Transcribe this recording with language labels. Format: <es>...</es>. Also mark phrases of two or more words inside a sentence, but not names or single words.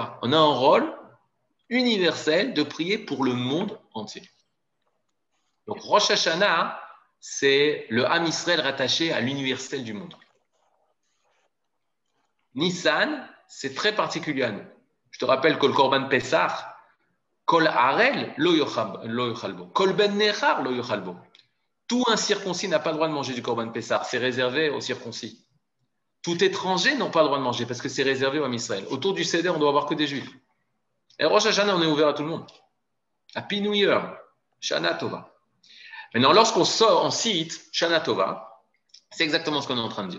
<fr>On a un rôle universel de prier pour le monde entier. Donc Rosh Hashanah, c'est le</fr> <he>עם ישראל</he> <fr>rattaché à l'universel du monde. Nissan, c'est très particulier à nous. Je te rappelle que le</fr> <he>קרבן פסח, כל ערל לא יאכל בו. כל בן נכר לא יאכל בו.</he> <fr>Tout incirconcis n'a pas le droit de manger du</fr> <he>קרבן פסח.</he> <fr>C'est réservé aux circoncis. Tout étranger n'a pas le droit de manger parce que c'est réservé aux</fr> <he>עם ישראל.</he> <fr>Autour du Seder, on doit avoir que des Juifs. Et Rosh Hashanah, on est ouvert à tout le monde.</fr> <en>Happy New Year.</en> <he>שנה טובה.</he> <fr>Maintenant, lorsqu'on cite</fr> <he>שנה טובה,</he> <fr>c'est exactement ce qu'on est en train de dire.</fr>